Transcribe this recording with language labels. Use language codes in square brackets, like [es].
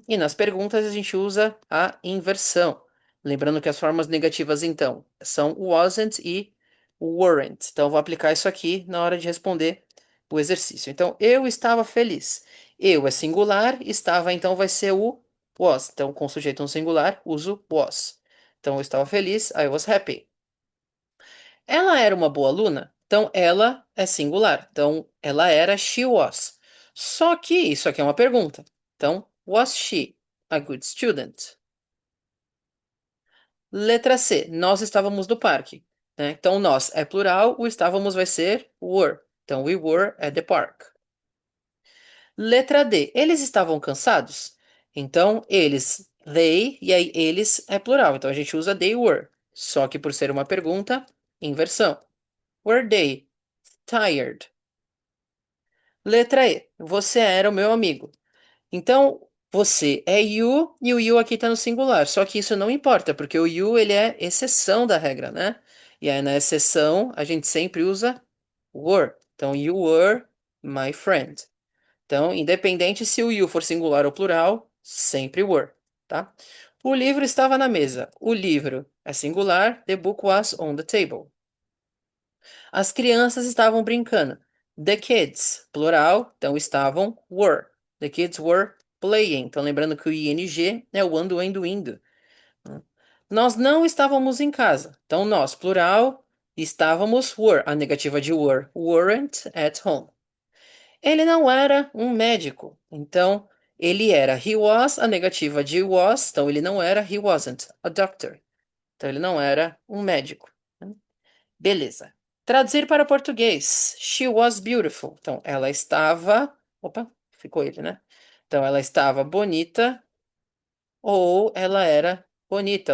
[pt] E nas perguntas a gente usa a inversão. Lembrando que as formas negativas, então, são wasn't e weren't. Então, eu vou aplicar isso aqui na hora de responder o exercício. Então, eu estava feliz. Eu é singular, estava, então, vai ser o was. Então, com sujeito no singular, uso was. Então, eu estava feliz, [en] I was happy. [pt] Ela era uma boa aluna? Então, ela é singular. Então, ela era, [en] she was. [pt] Só que isso aqui é uma pergunta. [en] Então, was she a good student? [pt] Letra C, nós estávamos no parque, né? Então, nós é plural, o estávamos vai ser were. [en] Então, we were at the park. [pt] Letra D, eles estavam cansados? Então, eles, they, e aí eles é plural. Então, a gente usa [en] they were. [pt] Só que por ser uma pergunta, inversão. [en] Were they tired? [pt] Letra E. Você era o meu amigo. Então, você é you e o you aqui está no singular. Só que isso não importa, porque o you ele é exceção da regra, né? E aí na exceção a gente sempre usa were. Então, [en] you were my friend. [pt] Então, independente se o you for singular ou plural, sempre were, tá? O livro estava na mesa. O livro é singular. [en] The book was on the table. [pt] As crianças estavam brincando. [en] The kids, [pt] plural, então estavam, were. [en] The kids were playing. [pt] Então, lembrando que o ing é o ando, endo, indo. Nós não estávamos em casa. Então, nós, plural, estávamos, were. A negativa de were, [en] weren't at home. [pt] Ele não era um médico. Então, ele era, [en] he was. [pt] A negativa de was, então ele não era, [en] he wasn't a doctor. [pt] Então, ele não era um médico. Beleza. Traduzir para português. [en] She was beautiful. [pt] Então, ela estava. Opa, ficou ele, né? Então, ela estava bonita ou ela era bonita.